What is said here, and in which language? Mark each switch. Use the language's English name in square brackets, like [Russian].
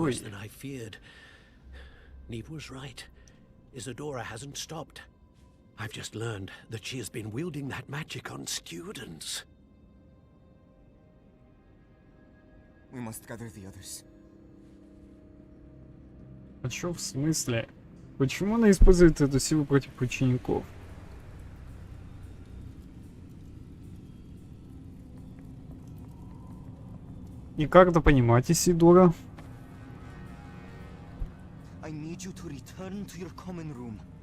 [English] worse than I feared. Neve was right. Isadora hasn't stopped. I've just learned that she has been wielding that magic on students. We must gather the others. [Russian] А чё в смысле? Почему она использует эту силу против учеников? И как это понимать, Исидора? [English] I need you to return to your common room.